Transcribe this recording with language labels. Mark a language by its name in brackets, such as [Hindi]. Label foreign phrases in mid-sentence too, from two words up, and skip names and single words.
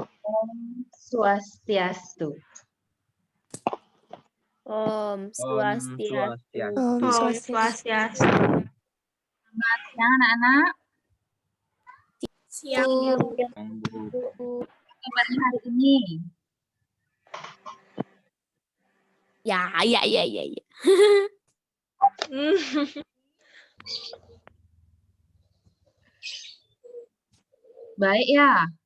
[Indonesian] Om Swastiastu. Om Swastiastu. Om Swastiastu. Selamat siang anak-anak. Siang. Kabarnya hari ini? Ya. Baik ya?